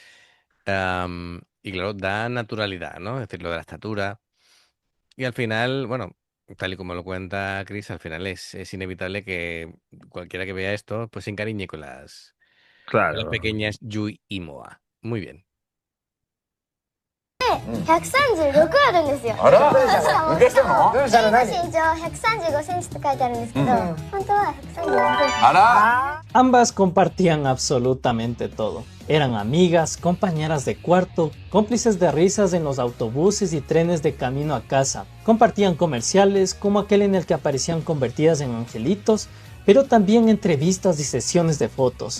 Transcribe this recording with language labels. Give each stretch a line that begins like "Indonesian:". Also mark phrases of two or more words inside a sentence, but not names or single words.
Spanish: Y claro, da naturalidad, ¿no? Es decir, lo de la estatura. Y al final, bueno, tal y como lo cuenta Chris, al final es inevitable que cualquiera que vea esto, pues se encariñe con las Claro. pequeñas Yui y Moa. Muy bien.
Japanese: 136 あるんですよ。あらしかも抜かしたのゆいの身長135センチって書いてあるんですけど、本当は136センチ。あら
Spanish: Ambas compartían absolutamente todo. Eran amigas, compañeras de cuarto, cómplices de risas en los autobuses y trenes de camino a casa. Compartían comerciales como aquel en el que aparecían convertidas en angelitos, pero también entrevistas y sesiones de fotos.